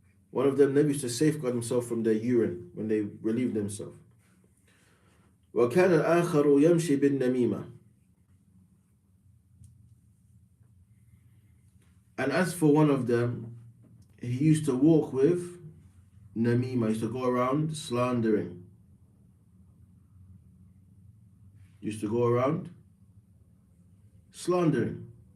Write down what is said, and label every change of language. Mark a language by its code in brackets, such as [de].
[en] One of them never used to safeguard himself from their urine when they relieved themselves. [ar] وكان الآخر يمشي بالنميمة. [en] And as for one of them, he used to walk with namima, he used to go around slandering. Used to go around slandering.